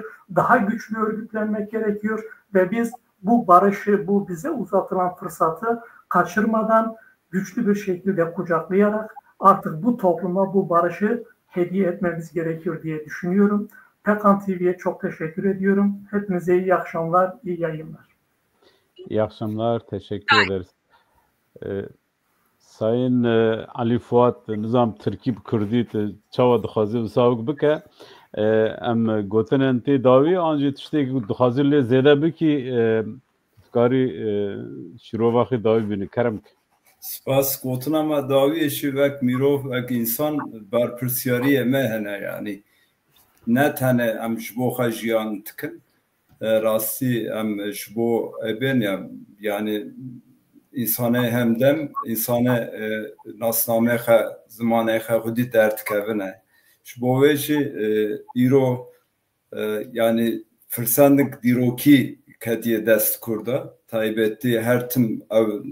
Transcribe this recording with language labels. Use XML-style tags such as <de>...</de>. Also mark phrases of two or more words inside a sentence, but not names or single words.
<tr>Daha güçlü örgütlenmek gerekiyor ve biz bu barışı, bu bize uzatılan fırsatı kaçırmadan güçlü bir şekilde kucaklayarak artık bu topluma bu barışı hediye etmemiz gerekiyor diye düşünüyorum. Pekan TV'ye çok teşekkür ediyorum. Hepinize iyi akşamlar, iyi yayınlar. İyi akşamlar, teşekkür ederiz.</tr> <ku>Sayın Ali Fuat nizam Türkî kurdî çawa dixwaze wisa bike em gotin tê dawî an jî tiştekî dixwaze lê zêde bikî karî şîrovaxê dawî bînî kerem. Spas gotina me dawiyê jî wek mirov wek însan berpirsiyariyê me hene yani ne tene em ji bo xwe jiyan dikin rastî em ji bo ebên yani insanê hemdem insanê nasnamê xwe zimanê xwe xwedî derdikevine ji bo wê jî îro yani firsendek dîrokî ketiye dest kurda taybetî her tim ew</ku>